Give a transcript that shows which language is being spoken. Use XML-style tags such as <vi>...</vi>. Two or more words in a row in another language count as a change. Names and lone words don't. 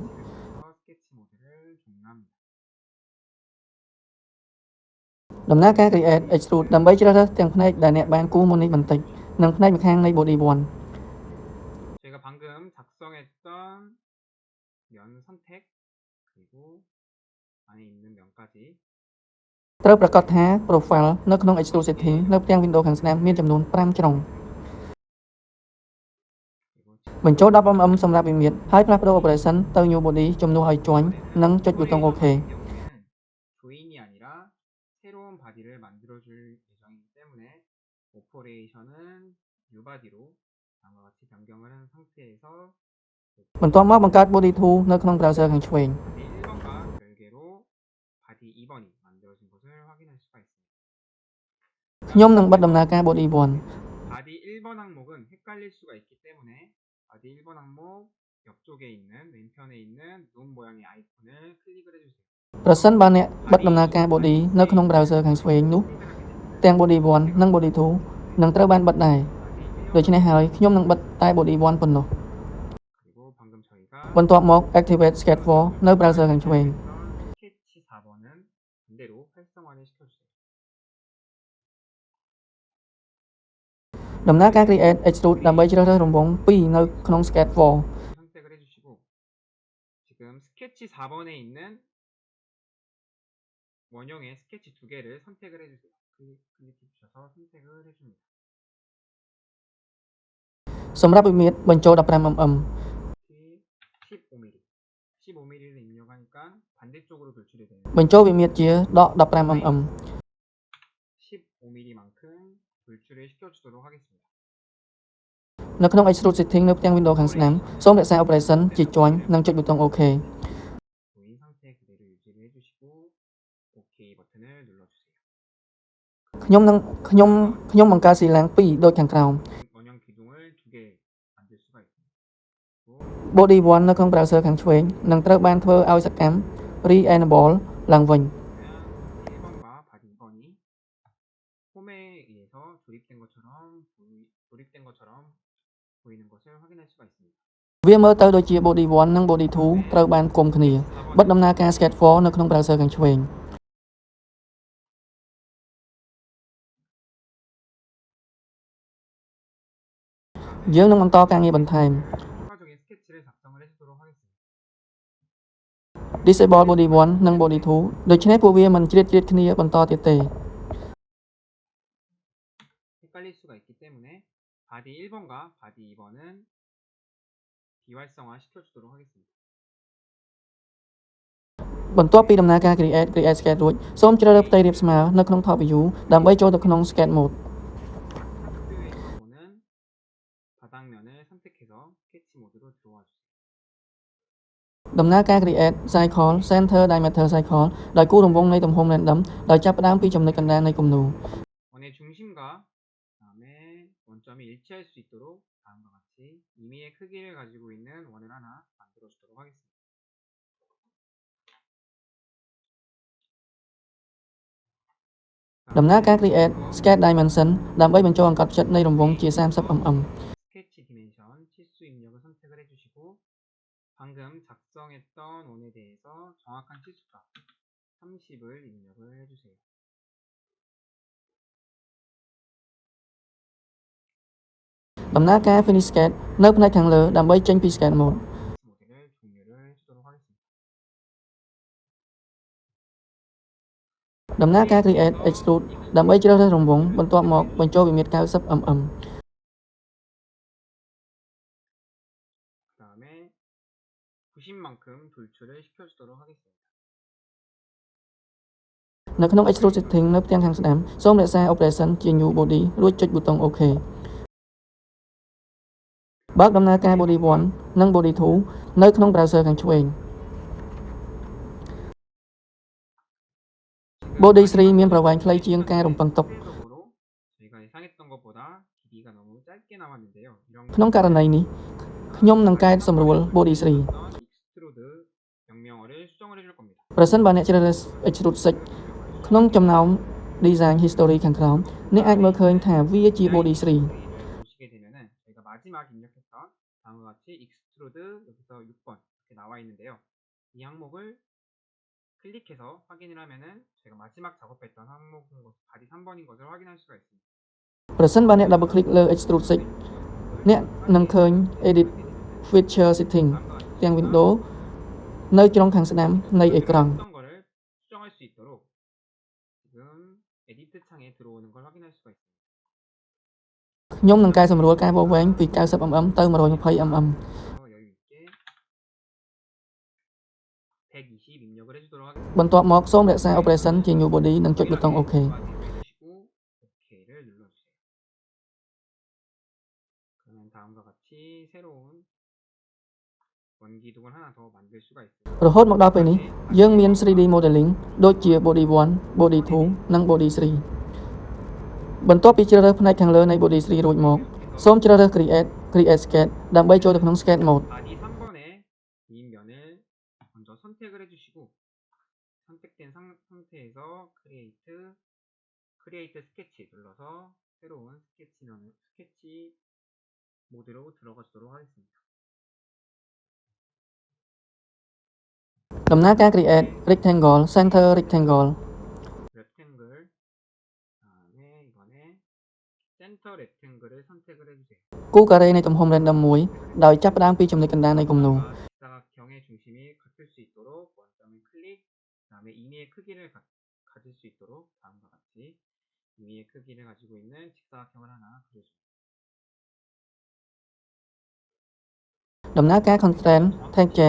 <ko>스케치 모드를 종료합니다.</ko> <km>ដំណើរការ</km> <en>create extrude</en> <km>ដើម្បីជ្រើសរើសទាំងផ្នែកដែលអ្នកបានគូរមុននេះបន្តិចនិងផ្នែកម្ខាងនៃ body 1</km> <ko>저희가 방금 작성했던 면 선택 그리고 안에 있는 면까지</ko> <km>ត្រូវប្រាកដថា profile នៅក្នុង</km> <en>extrude setting</en> <km>នៅផ្ទាំង window ខាងស្ដាំមានចំនួន5ជ្រុង</km> <ko>그리고</ko> <km>បញ្ចូល 10mm សម្រាប់វិមាត្រហើយផ្លាស់ប្ដូរ operation ទៅ</km> <en>new body</en> <km>ជំនួសឲ្យជាន់និងចុចប៊ូតុង OK</km> <ko>경우에는 조인이 아니라 새로운 바디를 만들어줄 예정이기 때문에 오퍼레이션은 뉴바디로 다음과 같이 변경을 한 상태에서</ko> <km>បន្ទាប់មកបង្កើត body 2 នៅក្នុង browser ខាងឆ្វេង</km> <ko>바디 1번과 별개로 바디 2번이 만들어진 것을 확인할 수가 있습니다.</ko> <km>ខ្ញុំនឹងបិទដំណើរការ body 1</km> <ko>바디 1번 항목은 헷갈릴 수가 있기 때문에 바디 1번 항목 옆쪽에 있는 왼편에 있는 눈 모양의 아이콘을 클릭을 해주세요.</ko> <km>ប្រសិនបើអ្នកបិទដំណើរការ body នៅក្នុង browser ខាងឆ្វេងនោះ ទាំង body 1 និង body 2 នឹងត្រូវបានបិទដែរដូច្នេះហើយខ្ញុំនឹងបិទតែ body 1 ប៉ុណ្ណោះ</km> <ko>그리고 방금 저희가</ko> <km>បន្ទាប់មក</km> <en>activate sketch 4</en> <km>នៅ browser ខាងឆ្វេង</km> <ko>스케치 4번은 반대로 활성화를 시켜주세요.</ko> <km>ដំណើរការ</km> <en>create extrude</en> <km>ដើម្បីជ្រើសរើសរង្វង់2នៅក្នុង sketch 4</km> <ko>선택을 해주시고 지금 스케치 4번에 있는 원형의 스케치 2개를 선택을 해주세요. 클릭해 주셔서 선택을 해줍니다.</ko> <km>សម្រាប់វិមាត្របញ្ចូល 15mm</km> <ko>15mm 15mm를 입력하니까 반대쪽으로 돌출이 되는</ko> <km>បញ្ចូលវិមាត្រជាដក 15mm</km> <ko>15mm만큼 돌출을 시켜주도록 하겠습니다.</ko> <km>នៅក្នុង</km> <en>extrude setting</en> <km>នៅផ្ទាំង window ខាងស្ដាំសូមរក្សា operation ជាជាន់និងចុចប៊ូតុង OK</km> <ko>조인 상태 그대로 유지를 해주시고 OK 버튼을 눌러주세요.</ko> <km>ខ្ញុំបង្កើត C-line 2 ដូចខាងក្រោម</km> <ko>원형 기둥을 2개 만들 수가 있습니다.</ko> <km>body 1 នៅក្នុង browser ខាងឆ្វេងនឹងត្រូវបានធ្វើឲ្យសកម្ម re-enable ឡើងវិញ</km> <ko>1번과 바디 2번이 홈에 의해서 조립된 것처럼 보이는 것을 확인할 수가 있습니다.</ko> <km>វាមើលទៅដូចជា body 1 និង body 2 ត្រូវបានផ្គុំគ្នាបិទដំណើរការ sketch 4 នៅក្នុង browser ខាងឆ្វេង យើងនឹងបន្តការងារបន្ថែម</km> <ko>추가적인 스케치를 작성을 해주도록 하겠습니다.</ko> <en>disable body 1</en> <km>និង body 2 ដូច្នេះពួកវាមិនជ្រៀតគ្នាបន្តទៀតទេ</km> <ko>헷갈릴 수가 있기 때문에 바디 1번과 바디 2번은 비활성화 시켜주도록 하겠습니다.</ko> <km>បន្ទាប់ពីដំណើរការ</km> <en>create sketch</en> <km>រួចសូមជ្រើសរើសផ្ទៃរាបស្មើនៅក្នុង</km> <en>top view</en> <km>ដើម្បីចូលទៅក្នុង</km> <en>sketch mode</en> <ko>탑뷰에서는 바닥면을 선택해서 스케치 모드로 들어와 주세요.</ko> <km>ដំណើរការ</km> <en>create cycle center diameter cycle</en> <km>ដោយគូររង្វង់នៃទំហំ random ដោយចាប់ផ្ដើមពីចំណុចកណ្ដាលនៃគំនូរ</km> <ko>원의 중심과 그다음에 원점이 일치할 수 있도록 다음과 같이 임의의 크기를 가지고 있는 원을 하나 만들어 주도록 하겠습니다.</ko> <km>ដំណើរការ</km> <en>create sketch dimension</en> <km>ដើម្បីបញ្ចូលអង្កត់ផ្ចិតនៃរង្វង់ជា 30mm</km> <ko>스케치 디멘션 치수 입력을 선택을 해주시고 방금 작성했던 원에 대해서 정확한 치수값 30을 입력을 해주세요.</ko> <km>ដំណើរការ</km> <en>finish sketch</en> <km>នៅផ្នែកខាងលើដើម្បីចេញពី</km> <en>sketch mode</en> <ko>모델을 종료를 해주도록 하겠습니다.</ko> <km>ដំណើរការ</km> <en>create extrude</en> <km>ដើម្បីជ្រើសរើសរង្វង់បន្ទាប់មកបញ្ចូលវិមាត្រ 90mm</km> <ko>그 다음에 90만큼 돌출을 시켜주도록 하겠습니다.</ko> <km>នៅក្នុង</km> <en>extrude setting</en> <km>នៅផ្ទាំងខាងស្ដាំសូមរក្សា operation ជា</km> <en>new body</en> <km>រួចចុចប៊ូតុង OK បើកដំណើរការ body 1 និង body 2 នៅក្នុង browser ខាងឆ្វេង body 3 មានប្រវែងខ្លីជាងការរំពឹងទុក</km> <ko>상대적으로 저희가 예상했던 것보다 길이가 너무 짧게 나왔는데요. 이런</ko> <km>ក្នុងករណីនេះខ្ញុំនឹងកែសម្រួល body 3</km> <ko>익스트루드 명령어를 수정을 해줄 겁니다.</ko> <km>ប្រសិនបើអ្នកជ្រើសរើស extrude 6 ក្នុងចំណោម</km> <en>design history</en> <km>ខាងក្រោមអ្នកអាចមើលឃើញថាវាជា body 3</km> <ko>보시게 되면은 저희가 마지막 입력했던 다음과 같이 익스트루드 여기서 6번 이렇게 나와 있는데요. 이 항목을 클릭해서 확인을 하면은 저희가 마지막 작업했던 항목인 것, 바디 3번인 것을 확인할 수가 있습니다.</ko> <km>ប្រសិនបើអ្នក</km> <en>double click</en> <km>លើ extrude 6 អ្នកនឹងឃើញ</km> <en>edit feature setting</en> <km>ទាំង window នៅជ្រុងខាងស្ដាំនៃអេក្រង់</km> <ko>어떤 거를 수정할 수 있도록 지금 에디트 창에 들어오는 걸 확인할 수가 있습니다.</ko> <km>ខ្ញុំនឹងកែសម្រួលការវាស់វែងពី 90mm ទៅ 120mm</km> <ko>여유 있게 120 입력을 해주도록 하겠습니다.</ko> <km>បន្ទាប់មកសូមរក្សា operation ជា</km> <en>new body</en> <km>និងចុចប៊ូតុង OK</km> <ko>누르시고 OK를 눌러주세요. 그러면 다음과 같이 새로운 원기둥을 하나 더 만들 수가 있습니다.</ko> <km>រហូតមកដល់ពេលនេះយើងមាន</km> <en>3D modeling</en> <km>ដូចជា body 1 body 2 និង body 3 បន្ទាប់ពីជ្រើសរើសផ្នែកខាងលើនៃ body 3 រួចមកសូមជ្រើសរើស</km> <en>create sketch</en> <km>ដើម្បីចូលទៅក្នុង</km> <en>sketch mode</en> <ko>바디 3번에 미인면을 먼저 선택을 해주시고 선택된 상태에서 create 스케치 눌러서 새로운 스케치 모드로 들어가도록 하겠습니다.</ko> <km>ដំណើរការ</km> <en>create rectangle center rectangle</en> <ko>렉탱글 다음에 이번에 센터 렉탱글을 선택을 해주세요.</ko> <km>គូការ៉េនៃទំហំ random មួយដោយចាប់ផ្ដើមពីចំណុចកណ្ដាលនៃគំនូរ</km> <ko>직사각형의 중심이 같을 수 있도록 원점을 클릭 다음에 임의의 크기를 가질 수 있도록 다음과 같이 임의의 크기를 가지고 있는 직사각형을 하나 그려줍니다.</ko> <km>ដំណើរការ</km> <en>constraint tangent</en>